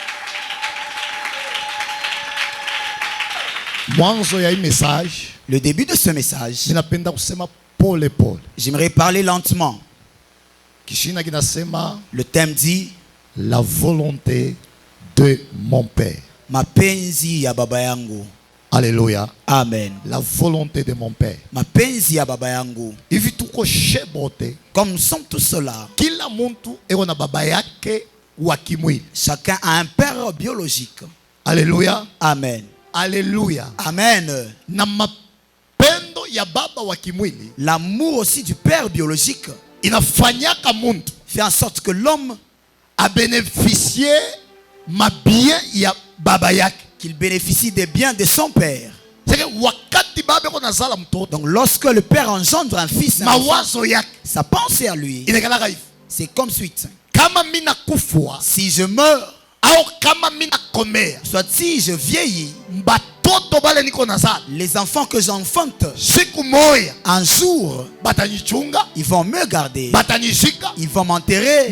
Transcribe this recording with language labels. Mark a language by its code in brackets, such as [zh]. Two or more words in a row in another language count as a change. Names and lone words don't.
[fr] Le début de ce message, j'aimerais parler lentement. Le thème dit la volonté de mon Père. [sw] Mapenzi ya baba yangu. [fr] Alléluia. Amen. La volonté de mon Père. [sw] Mapenzi ya baba yangu. [fr] Comme nous sommes tous là. Chacun a un père biologique. Alléluia. Amen. Alléluia. Amen. L'amour aussi du père biologique fait en sorte que l'homme a bénéficié [sw] ma bien ya baba yak, [fr] qu'il bénéficie des biens de son père. Donc lorsque le père engendre un fils, sa pensée à lui, c'est comme suite. Si je meurs, soit si je vieillis, les enfants que j'enfante, un jour, ils vont me garder, ils vont m'enterrer.